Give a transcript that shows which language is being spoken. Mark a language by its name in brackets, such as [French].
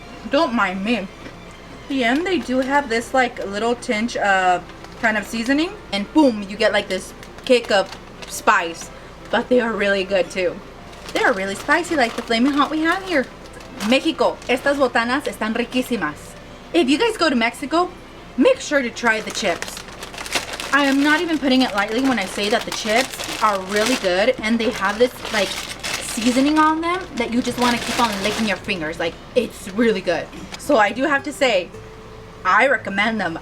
[English] Don't mind me. At the end, they do have this like little tinge of kind of seasoning. And boom, you get like this kick of spice. But they are really good too. They are really spicy like the flaming hot we have here. [Spanish] Mexico, estas botanas están riquísimas. [English] If you guys go to Mexico, make sure to try the chips. I am not even putting it lightly when I say that the chips are really good, and they have this like seasoning on them that you just want to keep on licking your fingers. Like, it's really good. So I do have to say, I recommend them.